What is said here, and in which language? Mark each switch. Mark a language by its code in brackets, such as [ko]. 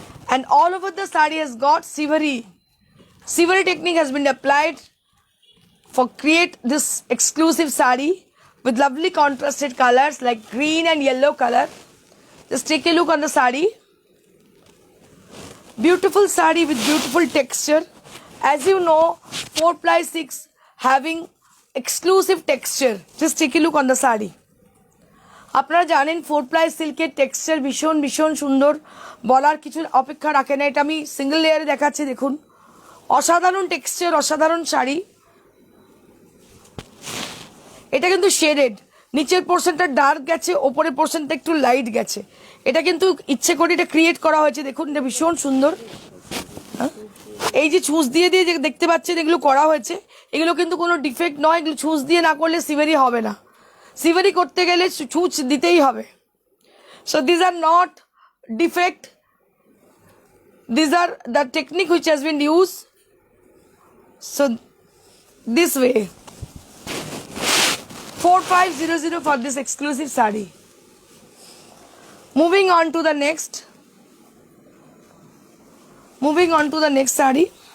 [en] And all over the sari has got Sivari. Sivari technique has been applied for create this exclusive sari with lovely contrasted colors like green and yellow color. Just take a look on the sari. Beautiful sari with beautiful texture. As you know, 4-ply 6 having exclusive texture. Just take a look on the sari. [bn] আপনারা জানেন 4-ply সিল্কের texture ভীষণ ভীষণ সুন্দর, বলার কিছু অপেক্ষা রাখে না। এটা আমি সিঙ্গেল লেয়ারে দেখাচ্ছি, দেখুন অসাধারণ টেক্সচার, অসাধারণ শাড়ি। এটা কিন্তু শেডেড, নিচের পোর্শনটা ডার্ক গেছে, ওপরের পোর্শনটা একটু লাইট গেছে। এটা কিন্তু ইচ্ছে করে এটা ক্রিয়েট করা হয়েছে। দেখুন এটা ভীষণ সুন্দর। এই যে ছুঁচ দিয়ে দিয়ে যে দেখতে পাচ্ছেন এগুলো করা হয়েছে, এগুলো কিন্তু কোনো ডিফেক্ট নয়। এগুলো ছুঁচ দিয়ে না করলে সিভারি হবে না। সিভারি করতে গেলে ছুঁচ দিতেই হবে। [en] So these are not defect, these are the technique which has been use. So this way 4500 for this exclusive sari. Moving on to the next. Moving on to the next sari.